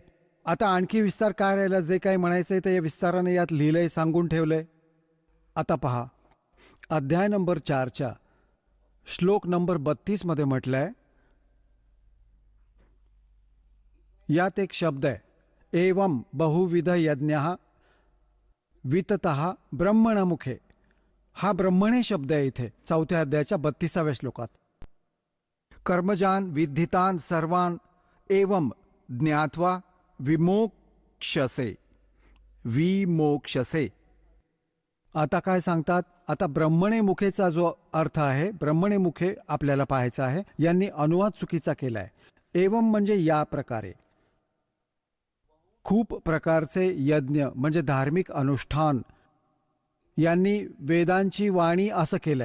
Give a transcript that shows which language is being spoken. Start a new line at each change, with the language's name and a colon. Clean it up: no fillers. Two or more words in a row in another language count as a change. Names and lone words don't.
Marathi: आता आणखी विस्तार काय राहिला? जे काही म्हणायचंय ते विस्ताराने यात लिहिलंय, सांगून ठेवलंय. आता पहा, अध्याय नंबर 4च्या श्लोक नंबर 32 मध्ये म्हटलंय, यात एक शब्द आहे,
Sanskrit: एवं बहुविध यज्ञः विततः ब्रह्मणमुखे.
Marathi: हा ब्रह्मणे शब्द आहे इथे 4थ्या अध्यायाच्या 32व्या श्लोकात.
Sanskrit: कर्मजान विद्धितान सर्वान एवं ज्ञात्वा विमोक्षसे.
Marathi: आता काय सांगतात? आता ब्रह्मणे मुखेचा जो अर्थ आहे,
Sanskrit: ब्रह्मणे मुखे
Marathi: आपल्याला पाहायचा आहे. यांनी अनुवाद चुकीचा केलाय. एवं म्हणजे या प्रकारे. खूप प्रकारचे यज्ञ म्हणजे धार्मिक अनुष्ठान, यांनी वेदांची वाणी असं केलंय.